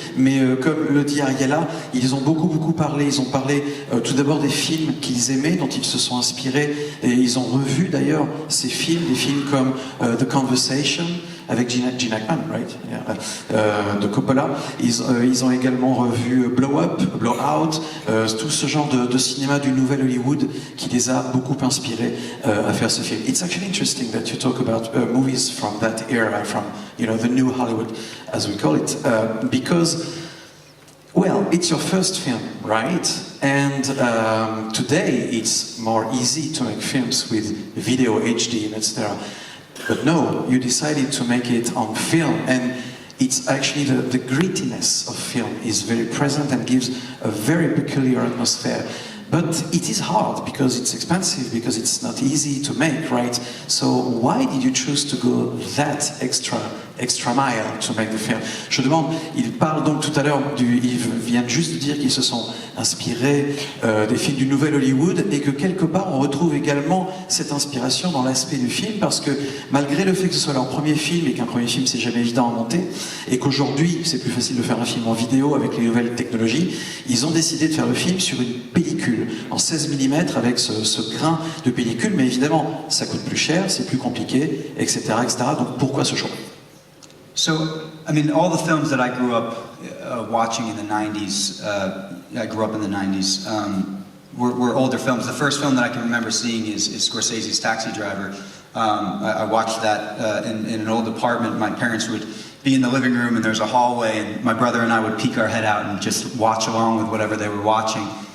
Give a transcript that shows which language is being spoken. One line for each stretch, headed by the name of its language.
French: Mais comme le dit Ariela, ils ont beaucoup parlé, ils ont parlé tout d'abord des films qu'ils aimaient, dont ils se sont inspirés, et ils ont revu d'ailleurs ces films, des films comme The Conversation avec Gene Hackman,
English: right?
French: De Coppola. Ils ont également revu Blow Up, Blow Out, tout ce genre de cinéma du nouvel Hollywood qui les a beaucoup inspirés à faire ce film.
English: It's actually interesting that you talk about movies from that era, from the new Hollywood, as we call it, because well, it's your first film, right? And today it's more easy to make films with video, HD, and etc. But no, you decided to make it on film, and it's actually the grittiness of film is very present and gives a very peculiar atmosphere. But it is hard because it's expensive, because it's not easy to make, right? So why did you choose to go that extra mile to make the film?
French: Je demande, il parle donc tout à l'heure, il vient juste de dire qu'ils se sont inspirés des films du nouvel Hollywood, et que quelque part on retrouve également cette inspiration dans l'aspect du film, parce que malgré le fait que ce soit leur premier film, et qu'un premier film c'est jamais évident à monter, et qu'aujourd'hui c'est plus facile de faire un film en vidéo avec les nouvelles technologies, ils ont décidé de faire le film sur une pellicule en 16 mm avec ce grain de pellicule, mais évidemment ça coûte plus cher, c'est plus compliqué, etc. Donc pourquoi ce choix?
English: So, I mean, all the films that I grew up watching in the 90s, I grew up in the 90s, were older films. The first film that I can remember seeing is Scorsese's Taxi Driver. I watched that in an old apartment. My parents would be in the living room, and there's a hallway, and my brother and I would peek our head out and just watch along with whatever they were watching.